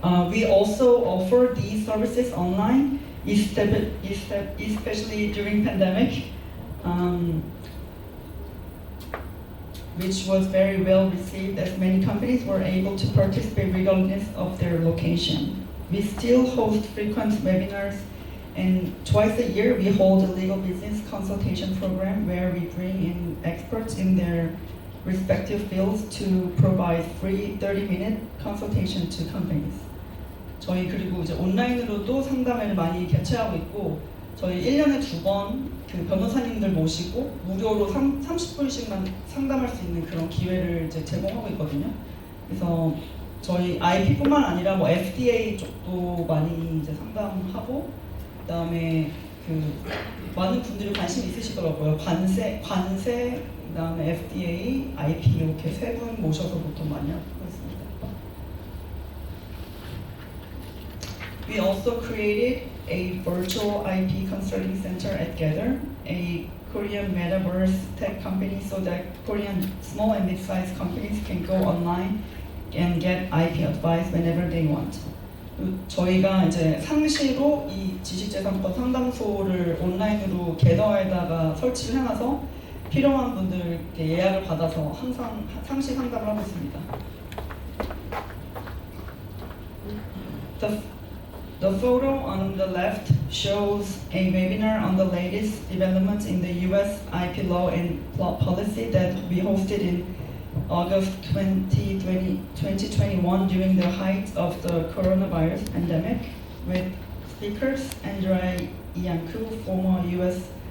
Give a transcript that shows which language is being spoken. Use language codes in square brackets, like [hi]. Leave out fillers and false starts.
[en] We also offer these services online, especially during pandemic, which was very well received as many companies were able to participate regardless of their location. We still host frequent webinars, and twice a year we hold a legal business consultation program where we bring in experts in their respective fields to provide free 30-minute consultation to companies. [ko] 저희 그리고 이제 온라인으로도 상담회를 많이 개최하고 있고, 저희 1년에 2번 그 변호사님들 모시고 무료로 30분씩만 상담할 수 있는 그런 기회를 이제 제공하고 있거든요. 그래서 저희 IP뿐만 아니라 뭐 FDA 쪽도 많이 이제 상담하고, 그다음에 많은 분들이 관심 있으시더라고요. 관세, 그다음에 FDA, IP 이렇게 세 분 모셔서 보통 많이 하고 있습니다. [en] We also created a virtual IP consulting center at Gather, a Korean metaverse tech company, so that Korean small and mid-sized companies can go online and get IP advice whenever they want. [ko] 저희가 이제 상시로 이 지식재산권 상담소를 온라인으로 겟더에다가 설치를 해놔서 필요한 분들께 예약을 받아서 항상 상시 상담을 하고 있습니다. [en] The photo on the left shows a webinar on the latest developments in the U.S. IP law and policy that we hosted in August 2021 during the height of the coronavirus pandemic with speakers Andrei Iancu, former U.S.